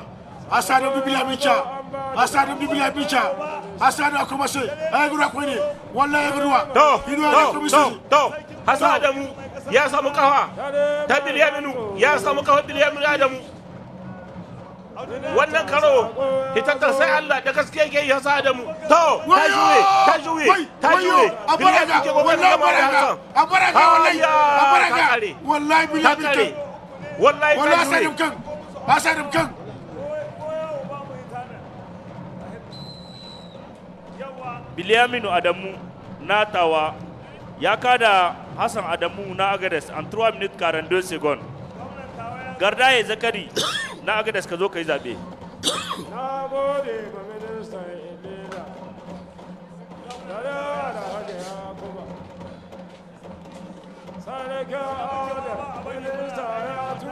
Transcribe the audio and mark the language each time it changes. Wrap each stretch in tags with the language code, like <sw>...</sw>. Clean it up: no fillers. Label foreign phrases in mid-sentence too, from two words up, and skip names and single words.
<ha>Asademu Bila Micha. Asademu Bila Micha. Asademu Akomase. Agura Kwini. Wallahi Agura. To. Asademu ya samu kafa. Ta Bilyaminu ya samu kafa Bilyaminu Adamu. Wannan karo hitattar sai Allah da gaskiya yake yi Asademu. To, ta juye. Bilyaminu ke gobe da Hassan. Abaraka wallahi. Abaraka. Wallahi Bilyaminu. Wallahi Asademu kan. Bilyaminu Adamu na Tahoua ya kada Hassan Adamu na Agadez</ha> <fr>en 3 minutes 42 secondes.</fr> <ha>Gardaye Zakari na Agadez ka zo ka yi zaɓe. Na gode ma ministan Ilela. Dare da hajiya kuma. Sarki Auda minista ya tura.</ha>